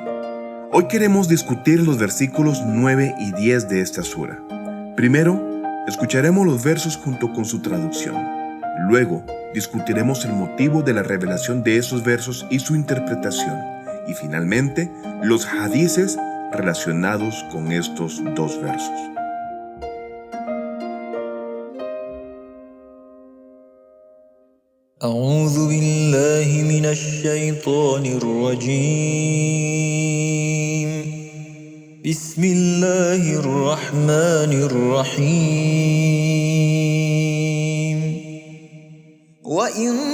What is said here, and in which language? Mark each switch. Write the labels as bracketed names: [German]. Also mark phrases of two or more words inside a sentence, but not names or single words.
[Spanish] Hoy queremos discutir los versículos 9 y 10 de esta sura. Primero, escucharemos los versos junto con su traducción. Luego, discutiremos el motivo de la revelación de esos versos y su interpretación. Y finalmente, los hadices relacionados con estos dos versos. [Arabic] أعوذ بالله من الشيطان الرجيم بسم الله الرحمن الرحيم وإن